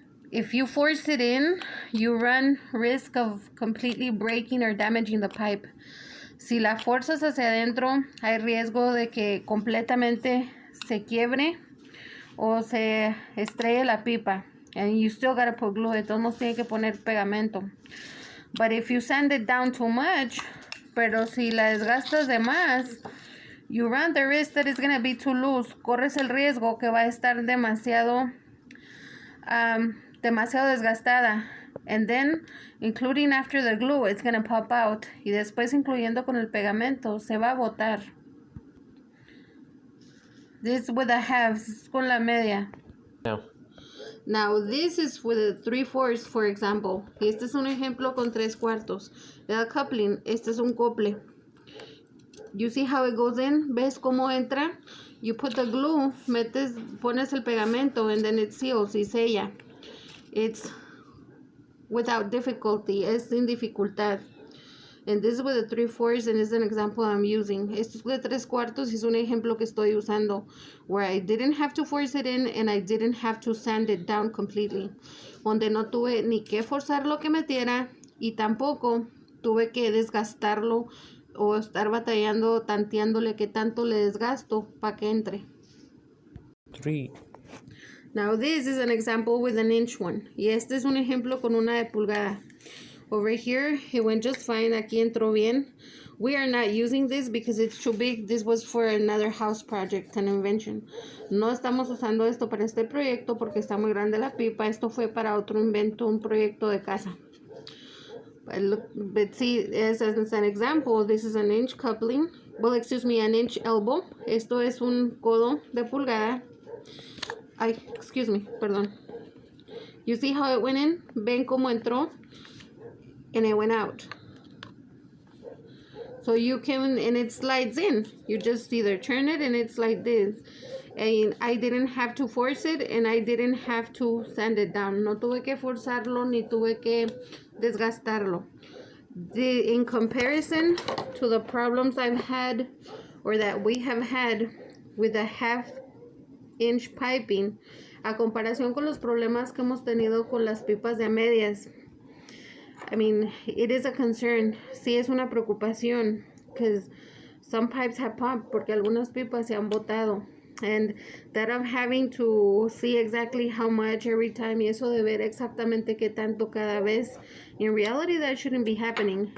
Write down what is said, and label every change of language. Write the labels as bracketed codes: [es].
[en] If you force it in, you run risk of completely breaking or damaging the pipe. [es] Si la forzas hacia adentro, hay riesgo de que completamente se quiebre o se estrelle la pipa. [en] And you still gotta put glue. [es] De todos modos tiene que poner pegamento. [en] But if you sand it down too much, [es] pero si la desgastas de más, [en] you run the risk that it's gonna be too loose. [es] Corres el riesgo que va a estar demasiado desgastada. [en] And then, including after the glue, it's gonna pop out. [es] Y después, incluyendo con el pegamento, se va a botar. [en] This with a half, this is [es] con la media. [en] No. Now, this is with a 3/4, for example. [es] Y este es un ejemplo con 3/4. [en] The coupling, [es] este es un cople. [en] You see how it goes in? [es] ¿Ves cómo entra? [en] You put the glue, [es] pones el pegamento, [en] and then it seals [es] y sella. [en] It's without difficulty, [es] es sin dificultad. [en] And this is with the 3/4, and it's an example I'm using. [es] Esto es de 3/4 y es un ejemplo que estoy usando, [en] where I didn't have to force it in and I didn't have to sand it down completely. [es] Donde no tuve ni que forzar lo que metiera y tampoco tuve que desgastarlo o estar batallando, tanteándole que tanto le desgasto para que entre. 3. [en] Now this is an example with an inch one. [es] Y este es un ejemplo con una de pulgada. [en] Over here, it went just fine. [es] Aquí entró bien. [en] We are not using this because it's too big. This was for another house project, an invention. [es] No estamos usando esto para este proyecto porque está muy grande la pipa. Esto fue para otro invento, un proyecto de casa. [en] But see, as an example, this is an inch coupling. Well, excuse me, an inch elbow. [es] Esto es un codo de pulgada. [en] Ay, excuse me, [es] perdón. [en] You see how it went in? [es] Ven cómo entró. [en] And it went out. So you can, and it slides in. You just either turn it and it's like this. And I didn't have to force it and I didn't have to sand it down. [es] No tuve que forzarlo ni tuve que desgastarlo. [en] In comparison to the problems I've had or that we have had with a 1/2 inch piping, [es] a comparación con los problemas que hemos tenido con las pipas de a medias, [en] I mean, it is a concern. [es] Sí es una preocupación, [en] because some pipes have popped, [es] porque algunas pipas se han botado. [en] And that of having to see exactly how much every time, [es] y eso de ver exactamente qué tanto cada vez, [en] in reality that shouldn't be happening.